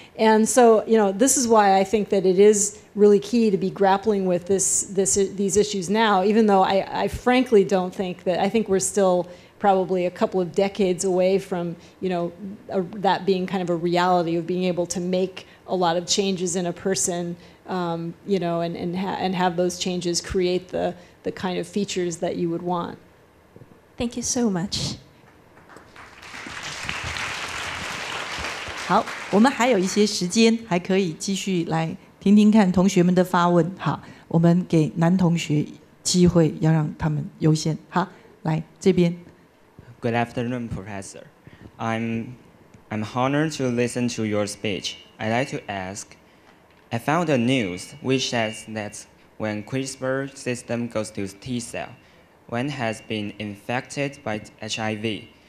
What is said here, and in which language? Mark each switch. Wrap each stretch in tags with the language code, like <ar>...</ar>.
<en>And so, this is why I think that it is really key to be grappling with these issues now, even though I frankly don't think that, I think we're still probably a couple of decades away from, that being kind of a reality of being able to make a lot of changes in a person, and have those changes create the kind of features that you would want. Thank you so much.</en> <zh>好，我们还有一些时间，还可以继续来听听看同学们的发问。好，我们给男同学机会，要让他们优先。好，来这边。</zh> <en>Good afternoon, Professor. I'm honored to listen to your speech. I'd like to ask, I found a news which says that when CRISPR system goes to T cell, one has been infected by HIV.</en>